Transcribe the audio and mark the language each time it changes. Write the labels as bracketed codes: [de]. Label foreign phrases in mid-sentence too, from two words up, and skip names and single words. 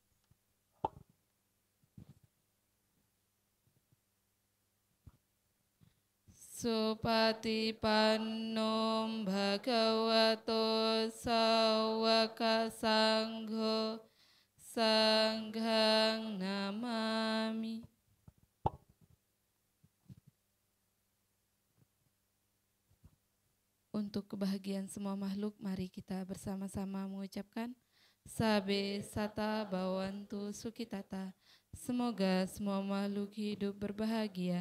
[pi] Supatipannom Bhagavato Sawaka Sangho Sanghang Namami. [id] Untuk kebahagiaan semua makhluk, mari kita bersama-sama mengucapkan [pi] Sabe Sata Bhavantu Sukhitata. [id] Semoga semua makhluk hidup berbahagia.